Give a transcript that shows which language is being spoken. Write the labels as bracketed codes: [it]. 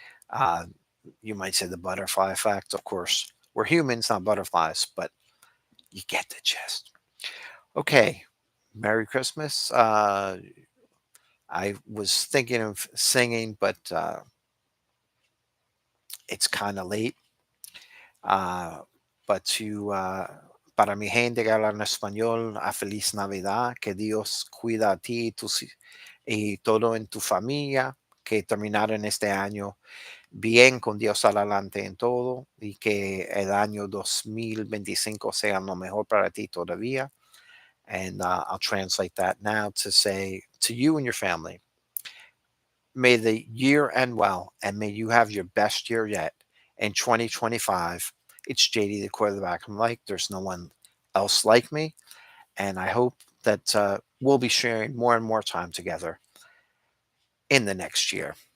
[en] Uh, you might say the butterfly effect. Of course, we're humans, not butterflies, but you get the gist. Okay. Merry Christmas. I was thinking of singing, but it's kind of late. [es] Uh, but para mi gente que habla en español, a feliz Navidad, que Dios cuida a ti y todo en tu familia, que terminaron este año bien con Dios adelante en todo y que el año 2025 sea lo mejor para ti todavía. [en] And I'll translate that now to say to you and your family, may the year end well, and may you have your best year yet in 2025. It's JD the quarterback. I'm like, there's no one else like me. And I hope that we'll be sharing more and more time together in the next year.